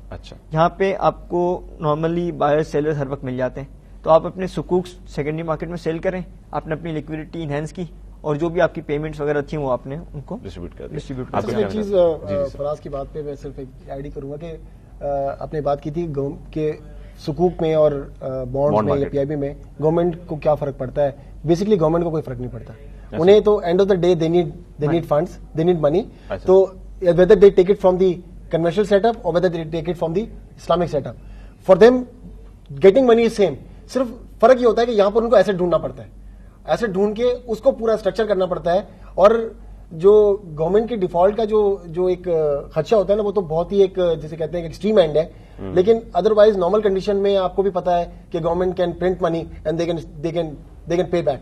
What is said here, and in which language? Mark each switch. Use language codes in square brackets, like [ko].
[ur] اچھا, جہاں پہ آپ کو نارملی بائرز سیلرز ہر وقت مل جاتے ہیں, تو آپ اپنے سکوکس سیکنڈری مارکیٹ میں سیل کریں, آپ نے اپنی لیکوڈیٹی انہینس کی, اور جو بھی آپ کی پیمنٹس وغیرہ تھی وہ آپ نے ان کو ڈسٹریبیوٹ کر. ایک چیز فراز کی بات پہ میں صرف ایک ایڈ کروں گا کہ آپ نے بات کی تھی کہ سکوک میں اور بانڈ میں یا PIB میں گورنمنٹ کو کیا فرق پڑتا ہے. بیسکلی گورنمنٹ کو کوئی فرق نہیں پڑتا, انہیں تو and of the day [en] They need funds, they need money. تو whether they take it from the conventional setup or whether they take it from the Islamic setup, for them getting money is same. [ur] صرف فرق یہ ہوتا ہے کہ یہاں پر ان کو asset ڈھونڈنا پڑتا ہے, ایسٹ ڈھونڈ کے اس کو پورا اسٹرکچر کرنا پڑتا ہے, اور جو گورنمنٹ کے ڈیفالٹ کا جو ایک خدشہ ہوتا ہے نا, وہ تو بہت ہی ایک جسے کہتے ہیں ایکسٹریم اینڈ ہے. لیکن ادروائز نارمل کنڈیشن میں آپ کو بھی پتا ہے کہ [en] Government can print money and they can pay back.